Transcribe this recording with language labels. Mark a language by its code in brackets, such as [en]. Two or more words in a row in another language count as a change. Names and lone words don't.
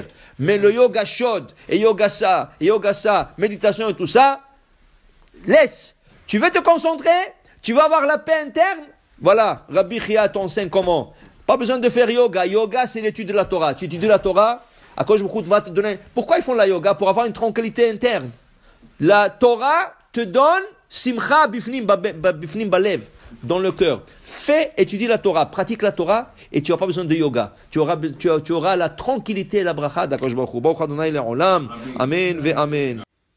[fr] Mais le yoga chaud, et yoga ça, méditation et tout ça, laisse. Tu veux te concentrer, tu vas avoir la paix interne. Voilà, Rabbi Chia t'enseigne comment. Pas besoin de faire yoga. Yoga, c'est l'étude de la Torah. Tu étudies la Torah, [he] הקדוש ברוך הוא [fr] va te donner. Pourquoi ils font la yoga? Pour avoir une tranquillité interne. La Torah te donne [he] שמחה בפנים בלב, [fr] dans le cœur. Fais, étudie la Torah, pratique la Torah, et tu n'auras pas besoin de yoga. Tu auras la tranquillité et la bracha d' [he] הקדוש ברוך הוא. ברוך אדוני לעולם. אמן ואמן.